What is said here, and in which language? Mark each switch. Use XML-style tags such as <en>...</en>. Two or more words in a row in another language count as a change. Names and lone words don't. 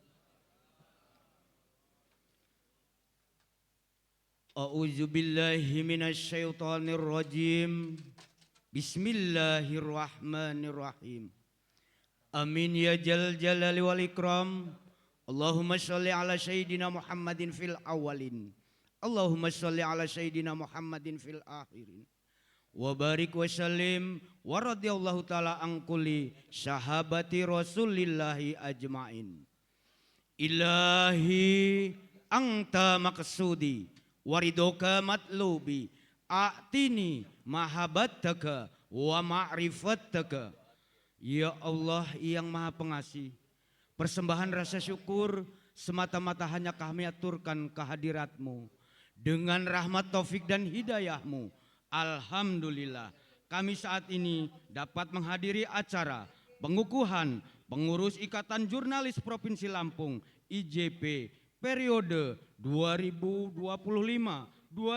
<ar>أعوذ بالله من الشيطان الرجيم بسم الله الرحمن الرحيم. آمين يا ذا الجلال والإكرام. اللهم صل على سيدنا محمد في الأولين. اللهم صل على سيدنا محمد في الآخرين. وبارك وسلم ورضي الله تعالى عن كل صحابة رسول الله أجمعين. إلهي أنت مقصودي ورضاك مطلوبي أعطني محبتك ومعرفتك.</ar> <id>Ya Allah yang maha pengasih, persembahan rasa syukur semata-mata hanya kami aturkan kehadirat-Mu. Dengan rahmat taufik dan hidayah-Mu, alhamdulillah kami saat ini dapat menghadiri acara pengukuhan pengurus Ikatan Jurnalis Provinsi Lampung IJP periode 2025-2028.</id>